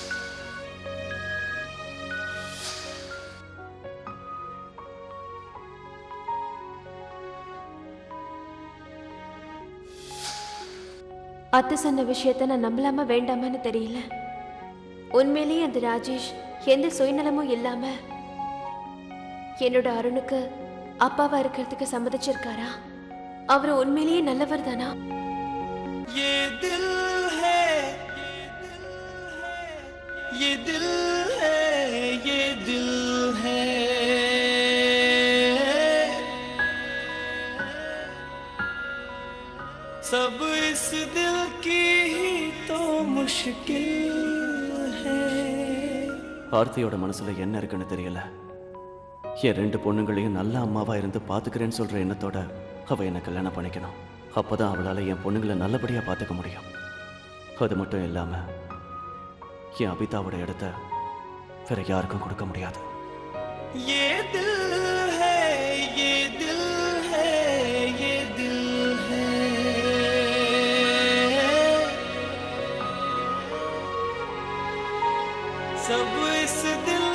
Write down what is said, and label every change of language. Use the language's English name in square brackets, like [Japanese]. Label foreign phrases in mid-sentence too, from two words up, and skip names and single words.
[Tamil] அத்தை சொன்ன விஷயத்த நான் நம்பலாமா வேண்டாமான்னு தெரியல. உண்மையிலேயே அந்த ராஜேஷ் எந்த சுயநலமும் இல்லாம என்னோட அருணுக்கு அப்பாவா இருக்கிறதுக்கு சம்மதிச்சிருக்காரா? அவர் உண்மையிலேயே நல்லவர் தானா? [Hindi] ये दिल है, ये दिल है, ये दिल है. सब इस दिल की ही तो मुश्किल है. [Tamil] ஆர்த்தியோட மனசுல என்ன இருக்குன்னு தெரியல. என் ரெண்டு பொண்ணுங்களையும் நல்ல அம்மாவா இருந்து பாத்துக்கிறேன்னு சொல்ற எண்ணத்தோட அவ என்ன கல்யாணம் பண்ணிக்கணும். அப்பதான் அவளால என் பொண்ணுங்களை நல்லபடியா பாத்துக்க முடியும். அது மட்டும் இல்லாம என் அபிதாவோட இடத்த வேற யாருக்கும் கொடுக்க முடியாது. [Hindi] ये दिल है, ये दिल है, ये दिल है। सब इस दिल